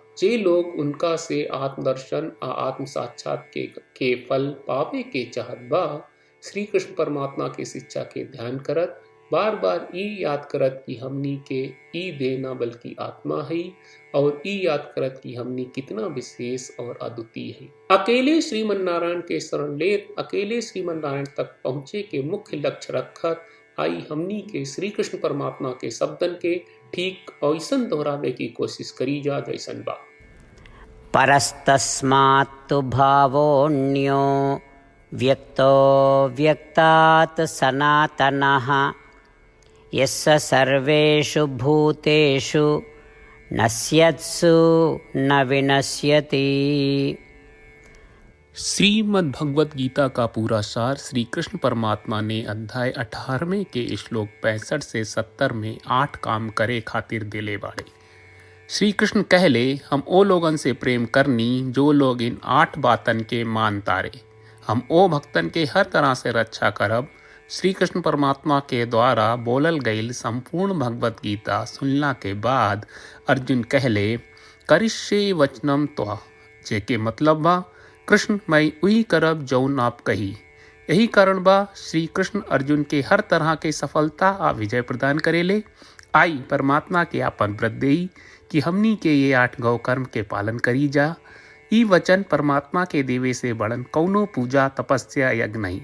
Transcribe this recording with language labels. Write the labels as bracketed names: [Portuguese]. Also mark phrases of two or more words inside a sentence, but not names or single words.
[Bhojpuri] जे लोग उनका से आत्मदर्शन आ आत्म साक्षात के फल पावे के चाहत बा, श्री कृष्ण परमात्मा के शिक्षा के ध्यान करत बार बार ई याद करत कि हमनी के ई देह न बल्कि आत्मा है, और ई याद करत कि हमनी कितना विशेष और अद्वितीय है। अकेले श्रीमन नारायण के शरण ले अकेले श्रीमन नारायण तक पहुँचे के मुख्य लक्ष्य रखत आई हमनी के श्री कृष्ण परमात्मा के शब्दन के ठीक ऐसन दोहरावे की कोशिश करी जा जैसन बा। [Sanskrit] परस्तस्मात्तु भावोऽन्यो व्यक्तो व्यक्तात् सनातनः यस्य सर्वेषु भूतेषु नश्यत्सु न विनश्यति। [Bhojpuri] श्रीमद् भगवत गीता का पूरा सार श्री कृष्ण परमात्मा ने अध्याय 18वें के श्लोक 65 से 70 में 8 काम करे खातिर दिले बाड़े। श्री कृष्ण कहले, हम ओ लोगन से प्रेम करनी जो लोग इन 8 बातन के मान तारे। हम ओ भक्तन के हर तरह से रक्षा करब। श्री कृष्ण परमात्मा के द्वारा बोलल गईल संपूर्ण भगवत गीता सुनला के बाद अर्जुन कहले, [Sanskrit] करिष्ये वचनम त्वा, [Bhojpuri] जेके मतलब बा, कृष्ण मैं उही करब जौन आप कही। यही कारण बा श्री कृष्ण अर्जुन के हर तरह के सफलता आ विजय प्रदान करेले। आई परमात्मा के आपन व्रत देई कि हमनी के ये 8 गौ कर्म के पालन करी जा। ई वचन परमात्मा के देवे से बड़न कौनो पूजा तपस्या यज्ञ नहीं।